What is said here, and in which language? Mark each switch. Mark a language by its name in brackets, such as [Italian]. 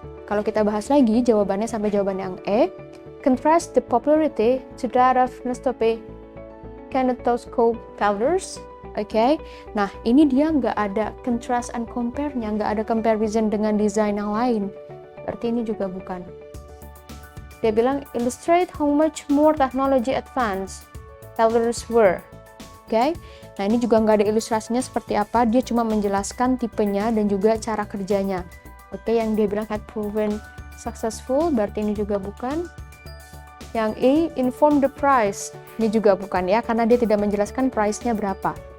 [Indonesian] Kalau kita bahas lagi jawabannya sampai jawaban yang E, [English] contrast the popularity to that of Nestope kinetoscope pellers. [Indonesian] Oke, nah ini dia nggak ada contrast and compare-nya, nggak ada comparison dengan desain yang lain. Berarti ini juga bukan. Dia bilang [English] illustrate how much more technology advanced pellers were. [Indonesian] Oke, nah ini juga nggak ada ilustrasinya seperti apa, dia cuma menjelaskan tipenya dan juga cara kerjanya. Oke, yang dia bilang [English] had proven successful, [Indonesian] berarti ini juga bukan. Yang E, [English] inform the price, [Indonesian] ini juga bukan ya, karena dia tidak menjelaskan price-nya berapa.